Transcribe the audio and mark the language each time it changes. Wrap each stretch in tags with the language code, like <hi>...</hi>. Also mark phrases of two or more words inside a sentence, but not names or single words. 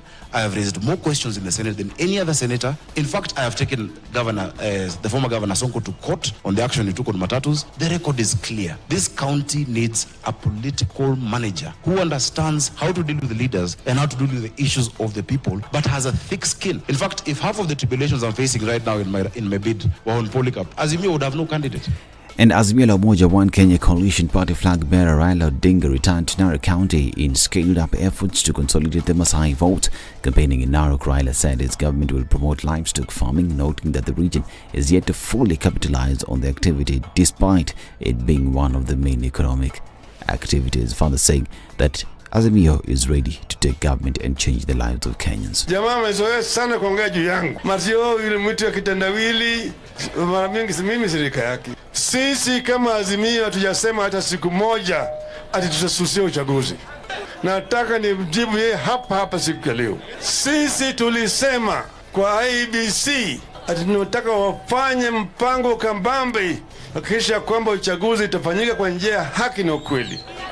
<en>I have raised more questions in the Senate than any other senator. In fact, I have taken the former Governor Sonko to court on the action he took on Matatus. The record is clear. This county needs a political manager who understands how to deal with the leaders and how to deal with the issues of the people, but has a thick skin. In fact, if half of the tribulations I'm facing right now in my bid were on Polycarp, Azimio would have no candidate. And Azimio La Umoja One Kenya coalition party flag bearer Raila Odinga returned to Narok County in scaled-up efforts to consolidate the Maasai vote. Campaigning in Narok, Raila said his government will promote livestock farming, noting that the region is yet to fully capitalize on the activity despite it being one of the main economic activities. Further saying that Azimio is ready to take government and change the lives of Kenyans.</en> <sw>Jamaa amezoea sana kuongea juu yangu. Matio yule mtu ya kitendawili mara mingi mimi shirika yake. Sisi kama Azimio hatujasema hata siku moja ati tutasusia uchaguzi. Nataka nimjibu yeye hapa siku ya leo. Sisi tulisema kwa IBC ati tunataka wafanye mpango kambambe kisha kwamba uchaguzi utafanyika kwa njia ya haki na ukweli.</sw>